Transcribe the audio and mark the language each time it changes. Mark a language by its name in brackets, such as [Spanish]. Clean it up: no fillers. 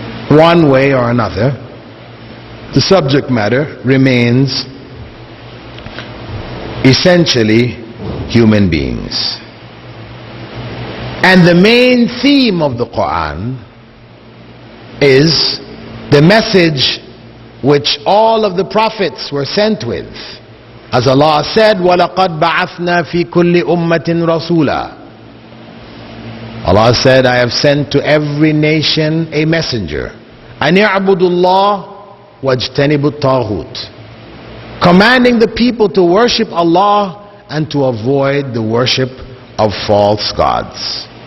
[English] One way or another, the subject matter remains essentially human beings. And the main theme of the Quran is the message which all of the prophets were sent with. As Allah said, [Arabic] وَلَقَدْ بَعَثْنَا فِي كُلِّ أُمَّةٍ رَسُولًا. [English] Allah said, I have sent to every nation a messenger. [Arabic] أَنِ اعْبُدُوا اللَّهَ وَاجْتَنِبُوا الطَّاغُوتَ, [English] commanding the people to worship Allah and to avoid the worship of false gods.